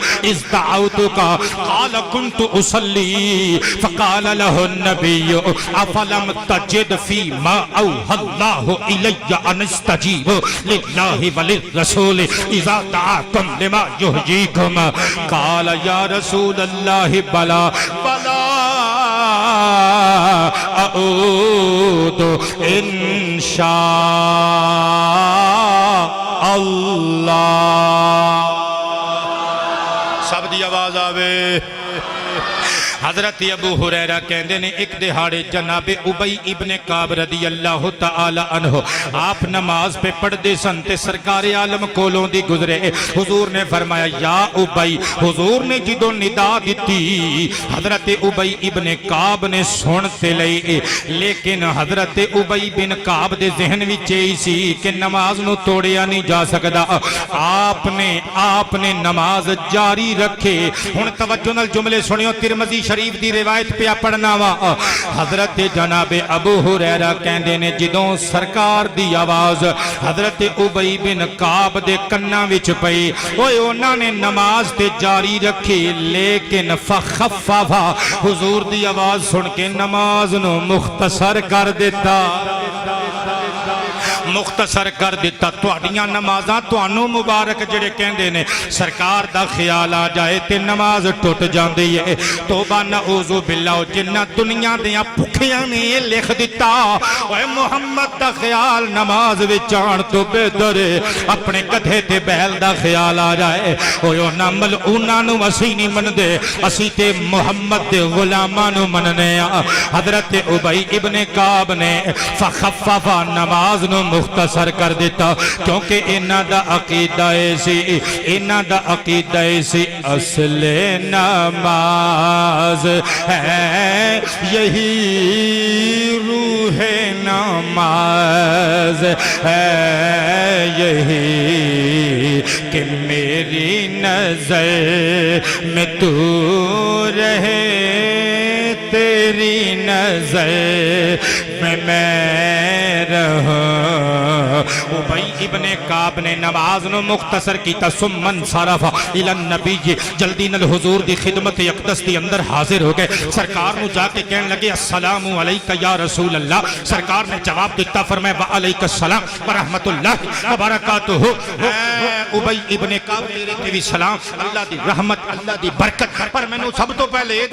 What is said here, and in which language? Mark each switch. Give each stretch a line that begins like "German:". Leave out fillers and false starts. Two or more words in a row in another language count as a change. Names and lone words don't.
Arabic: إذ دعوتك قال كنت أصلي فقال له النبي أفلم تجد في ما أوحى الله إلي أن استجيب لله وللرسول إذا دعاكم لما يحييكم قال يا رسول الله بلى بلى أعود إن شاء الله
Punjabi: سب دی آواز آوے حضرت ابو ہریرہ کہندے نے ایک دہاڑے جناب ابی ابن کعب
Arabic: رضی اللہ تعالی عنہ
Punjabi: آپ نماز پہ پڑھ دے سن تے سرکار عالم کولوں دی گزرے حضور نے فرمایا یا ابی حضور نے جدوں ندا دیتی حضرت ابی ابن کعب نے سنتے لئی لیکن حضرت ابی بن کعب دے ذہن وچ ہی سی کہ نماز نو توڑیا نہیں جا سکدا آپ نے نماز جاری رکھے ہن توجہ نال جملے سنیو ترمذی شریف دی روایت پہ پڑھنا وا حضرت جناب ابو ہریرہ کہندے نے جدوں سرکار دی آواز حضرت ابی بن کعب دے کناں وچ پئی اوئے انہاں نے نماز تے جاری رکھی لیکن فخففا حضور دی آواز سن کے نماز نو مختصر کر دیتا مختصر کر دیتا تواڈیاں نمازاں توانوں مبارک جڑے کہندے نے سرکار دا خیال آ جائے تے نماز ٹوٹ جاندی ہے توبہ
Arabic: نعوذ باللہ
Punjabi: جنہ دنیا دیاں بھکھیاں نے لکھ دیتا اوے محمد دا خیال نماز وچ آن تو بہتر ہے اپنے گدھے تے بیل دا خیال آ جائے اوے انہاں ملعوناں نو اسی نہیں مندے اسی تے محمد دے غلاماں نو مننے آ حضرت ابی ابن کعب نے فخففا نماز نو مختصر کر دیتا کیونکہ انہاں دا عقیدہ ایسی انہاں دا عقیدہ ایسی اصل
Urdu: نماز ہے یہی روح نماز ہے یہی کہ میری نظر میں تو رہے
Punjabi: تیری نظر میں رہوں ابی ابن کعب نے نماز نو مختصر کیتا
Arabic: ثم انصرف الی النبی
Punjabi: جلدی نال حضور دی خدمت اقدس دی اندر حاضر ہو گئے سرکار نو جا کے کہنے لگے
Arabic: السلام علیکہ یا رسول اللہ
Punjabi: سرکار نے جواب دیتا فرمایا
Arabic: وعلیکہ السلام ورحمت اللہ وبرکاتہ
Punjabi: ابی ابن کعب تیرے تے بھی سلام اللہ دی رحمت اللہ دی برکت پر میں نو سب تو پہلے یہ